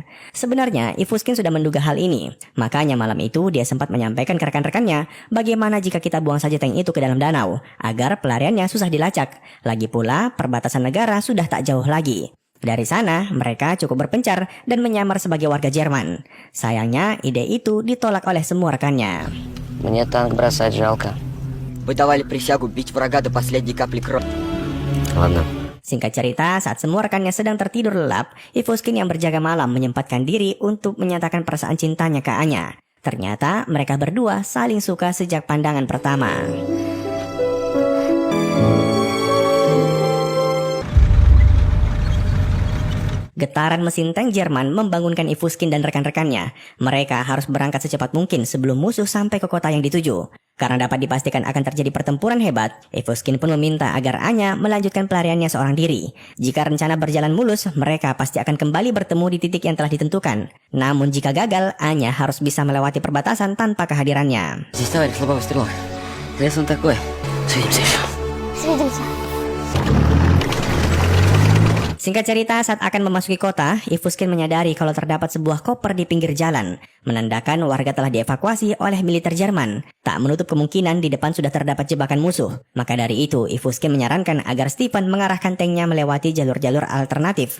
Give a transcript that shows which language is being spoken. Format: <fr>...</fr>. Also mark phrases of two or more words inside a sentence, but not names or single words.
<id>Sebenarnya, Ivuskin sudah menduga hal ini. Makanya malam itu dia sempat menyampaikan ke rekan-rekannya bagaimana jika kita buang saja tank itu ke dalam danau, agar pelariannya susah dilacak. Lagi pula, perbatasan negara sudah tak jauh lagi. Dari sana, mereka cukup berpencar dan menyamar sebagai warga Jerman. Sayangnya, ide itu ditolak oleh semua rekannya.</id> <ru>Мне танк бросать жалко. Вы давали присягу бить врага до последней капли крови. Ладно.</ru> <id>Singkat cerita, saat semua rekannya sedang tertidur lelap, Ivuskin yang berjaga malam menyempatkan diri untuk menyatakan perasaan cintanya ke Anya. Ternyata mereka berdua saling suka sejak pandangan pertama. Getaran mesin tank Jerman membangunkan Ivuskin dan rekan-rekannya. Mereka harus berangkat secepat mungkin sebelum musuh sampai ke kota yang dituju. Karena dapat dipastikan akan terjadi pertempuran hebat, Ivuskin pun meminta agar Anya melanjutkan pelariannya seorang diri. Jika rencana berjalan mulus, mereka pasti akan kembali bertemu di titik yang telah ditentukan. Namun jika gagal, Anya harus bisa melewati perbatasan tanpa kehadirannya.</id> <ru>Здесь товарищ слабого стрела. Лес он такой. Свидимся еще. Свидимся.</ru> <id>Singkat cerita, saat akan memasuki kota, Ivuskin menyadari kalau terdapat sebuah koper di pinggir jalan, menandakan warga telah dievakuasi oleh militer Jerman. Tak menutup kemungkinan di depan sudah terdapat jebakan musuh. Maka dari itu, Ivuskin menyarankan agar Stefan mengarahkan tanknya melewati jalur-jalur alternatif.</id>